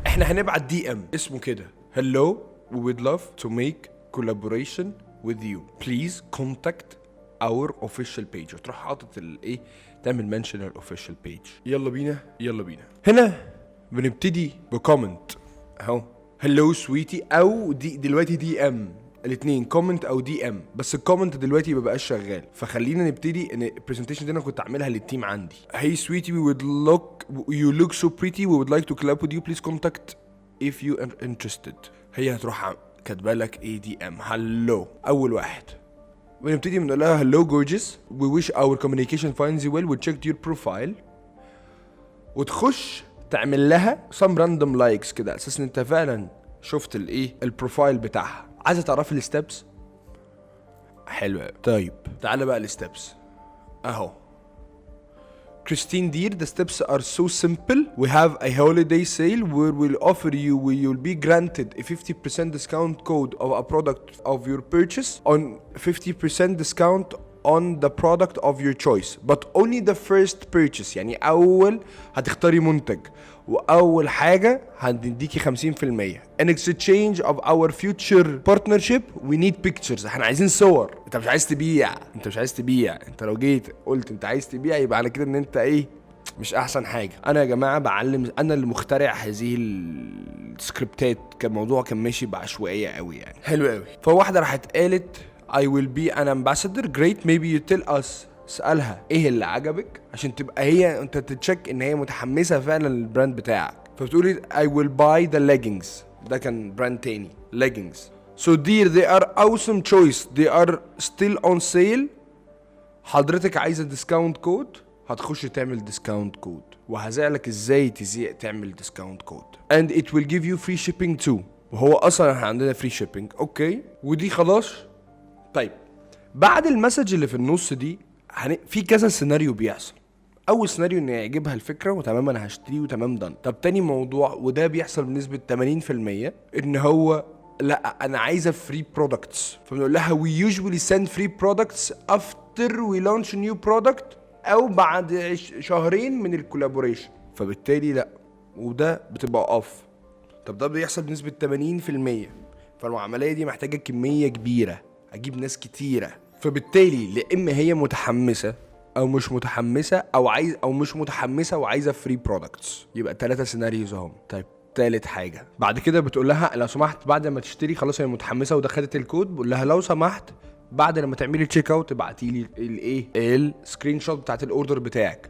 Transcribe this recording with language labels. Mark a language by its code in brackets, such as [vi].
[ar] احنا هنبعت دي ام اسمه كده: [en] hello we would love to make collaboration with you, please contact our official page. [ar] وتروح حاطط الايه، تعمل منشن الاوفيشال بيج. يلا بينا. هنا بنبتدي بكومنت اهو: hello سويتي، او دي دلوقتي دي ام، الاثنين كومنت او دي ام، بس الكومنت دلوقتي ما بقاش شغال. فخلينا نبتدي ان البرزنتيشن دي انا كنت اعملها للتيم عندي: [en] hey sweetie we would you look so pretty, we would like to collab with you, please contact if you are interested. [ar] هي هتروح كاتبه لك ايه دي ام هلو. اول واحد بنبتدي بنقول لها [en] hello gorgeous, we wish our communication finds you well, we checked your profile. [ar] وتخش تعمل لها [en] some random likes [ar] كده، اساس ان انت فعلا شفت الايه البروفايل بتاعها. عايزه تعرفي الستبس؟ حلو. طيب تعالى بقى الستبس اهو. [en] Christine dear, the steps are so simple. We have a holiday sale where you'll be granted a 50% discount code of a product of your purchase on 50% discount on the product of your choice, but only the first purchase. [ar] يعني أول هتختاري منتج وأول حاجة هنديكي 50%. [en] In exchange of our future partnership we need pictures. [ar] احنا عايزين صور. انت مش عايز تبيع. انت لو جيت قلت انت عايز تبيع يبقى على كده ان انت ايه، مش احسن حاجة. انا يا جماعة بعلم، انا اللي مخترع هذه السكريبتات، كان الموضوع كان ماشي بعشوائية قوي يعني. حلو قوي. فواحدة راحت قالت [en] I will be an ambassador. Great, maybe you tell us. [ar] اسألها ايه اللي عجبك عشان تبقى هي انت تتشك ان هي متحمسة فعلا للبراند بتاعك. [en] فبتقولي I will buy the leggings. [ar] ده كان براند تاني leggings. [en] So dear, they are awesome choice. They are still on sale. [ar] حضرتك عايزة ديسكاونت كود، هتخش تعمل ديسكاونت كود، وهزعلك ازاي تعمل ديسكاونت كود. [en] And it will give you free shipping too. [ar] وهو اصلا احنا عندنا [en] free shipping. [ar] اوكي ودي خلاص. طيب بعد المسج اللي في النص دي في كذا سيناريو بيحصل. اول سيناريو ان يعجبها الفكره وتمام انا هشتري وتمام دان. طب تاني موضوع، وده بيحصل بنسبه 80%، ان هو لا انا عايزه فري برودكتس. فبنقول لها [en] we usually send free products after we launch a new product [ar] او بعد شهرين من الكولابوريشن. فبالتالي لا، وده بتبقى اوف. طب ده بيحصل بنسبه 80%، فالعمليه دي محتاجه كميه كبيره اجيب ناس كتيره. فبالتالي لا اما هي متحمسه او مش متحمسه، او مش متحمسه وعايزه فري برودكتس. يبقى 3 سيناريوز اهم. طيب تالت حاجه بعد كده بتقول لها لو سمحت بعد ما تشتري خلاص هي متحمسه ودخلت الكود، بقول لها لو سمحت بعد لما تعملي تشيك اوت ابعتي لي الايه السكرين شوت بتاعت الاوردر بتاعك.